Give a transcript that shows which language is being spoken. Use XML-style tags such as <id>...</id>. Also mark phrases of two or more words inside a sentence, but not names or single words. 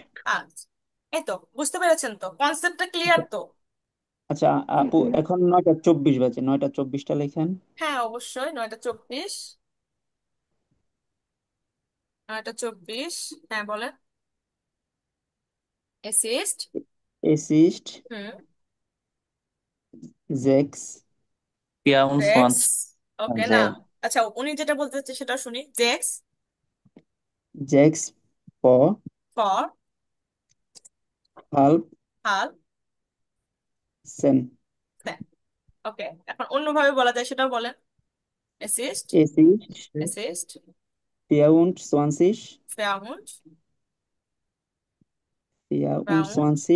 <bn>আচ্ছা, এই তো বুঝতে পেরেছেন তো, কনসেপ্টটা ক্লিয়ার তো? আচ্ছা আপু, এখন 9:24 বাজে, 9:24টা লেখেন। হ্যাঁ অবশ্যই, 9টা 24। 9টা 24, হ্যাঁ বলেন।</bn> <de>অ্যাসিস্ট। Es ist হুম। sechs 6। 24</de> <bn>ওকে, না, জেড। আচ্ছা উনি যেটা বলতে চাচ্ছে সেটা শুনি। 6</bn> <de>sechs vor ফর halb হাল 10.</de> <bn>ওকে, এখন অন্যভাবে বলা যায় সেটাও বলেন।</bn> <de>অ্যাসিস্ট। Es ist অ্যাসিস্ট 24 ফেয়ারমুন্ড। 24</de>